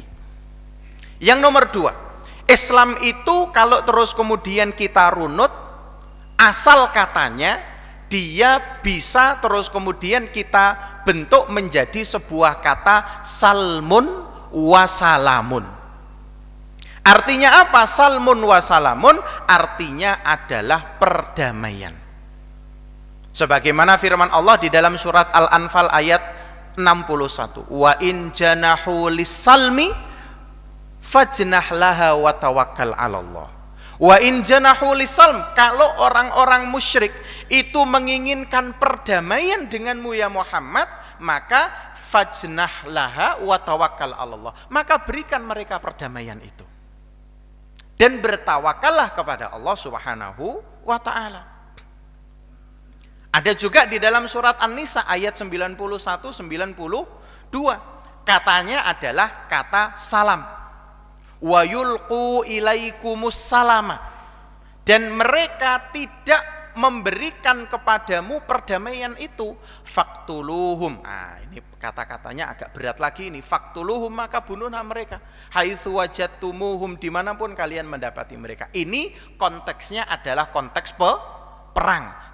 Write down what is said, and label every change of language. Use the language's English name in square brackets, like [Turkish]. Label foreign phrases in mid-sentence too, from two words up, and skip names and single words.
[Indonesian] Yang nomor dua, Islam itu kalau terus kemudian kita runut, asal katanya dia bisa terus kemudian kita bentuk menjadi sebuah kata [Arabic] سلم وسلام. [Indonesian] Artinya apa? [Arabic] سلم وسلام [Indonesian] artinya adalah perdamaian. Sebagaimana firman Allah di dalam surat Al-Anfal ayat 61. [Arabic] وإن جنحوا للسلم فاجنح لها وتوكل على الله. وإن جنحوا للسلم, [Indonesian] kalau orang-orang musyrik itu menginginkan perdamaian denganmu ya Muhammad, maka [Arabic] فاجنح لها وتوكل على الله, [Indonesian] maka berikan mereka perdamaian itu dan bertawakallah kepada Allah [Arabic] سبحانه وتعالى. [Indonesian] Ada juga di dalam surat An-Nisa ayat 91-92, katanya adalah kata salam. [Arabic] ويلقوا إليكم السلام, [Indonesian] dan mereka tidak memberikan kepadamu perdamaian itu. Faktuluhum, ini kata-katanya agak berat lagi ini. Faktuluhum, maka bunuhlah mereka. [Arabic] حيث وجدتموهم, [Indonesian] dimanapun kalian mendapati mereka. Ini konteksnya adalah konteks perang.